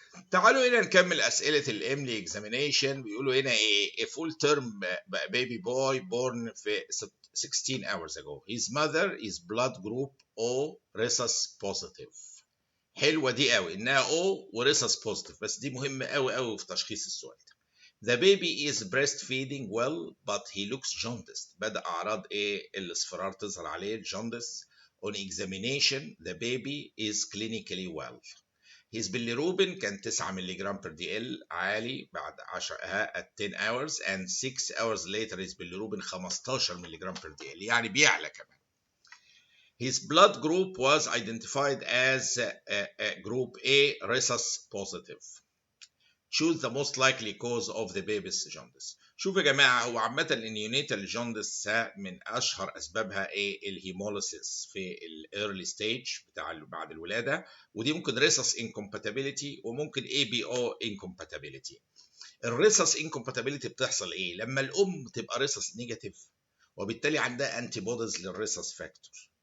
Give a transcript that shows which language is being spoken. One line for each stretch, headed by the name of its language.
Arabic: تعالوا هنا نكمل أسئلة الإملي اكزامينيشن. بيقولوا هنا إيه؟
English: A full term baby boy born في 16 hours ago. His mother is blood group O rhesus positive.
Arabic: حلوة دي قوي إنها O وريسس positive، بس دي مهمة قوي قوي في تشخيص السؤال ده.
English: The baby is breastfeeding well but he looks jaundiced.
Arabic: بدأ أعراض إيه؟ الإصفرار تظهر عليه jaundice.
English: On examination the baby is clinically well. His bilirubin كان 9 ملغ per dl عالي بعد 10 at 10 hours and 6 hours later his bilirubin 15 ملغ per dl،
Arabic: يعني بيعلى كمان.
English: His blood group was identified as group A rhesus positive. Choose the most likely cause of the baby's jaundice.
Arabic: شوفوا يا جماعه، هو عامه النيونيتال جوندس من اشهر اسبابها ايه؟ الهيموليسيس في الايرلي ستيج بتاع بعد الولاده، ودي ممكن ريسس انكومباتيبيليتي وممكن اي بي او انكومباتيبيليتي. الريسس انكومباتيبيليتي بتحصل ايه؟ لما الام تبقى ريسس نيجاتيف وبالتالي عندها انتي بوديز للريسس فاكتور.